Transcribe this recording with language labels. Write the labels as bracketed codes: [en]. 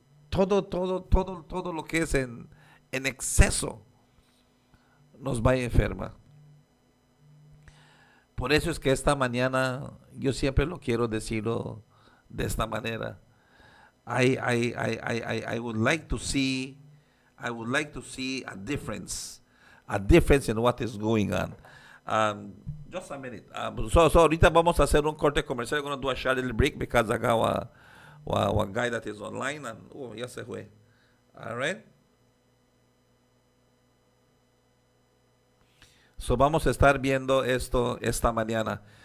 [es] Todo lo que es en exceso nos va a enfermar. Por eso es que esta mañana yo siempre lo quiero decirlo de esta manera. [en] I would like to see a difference in what is going on. Just a minute. [es] So ahorita vamos a hacer un corte comercial. [en] I'm going to do a short little break because I got a guy that is online and [es] ya se fue. [en] All right. [es] So vamos a estar viendo esto esta mañana.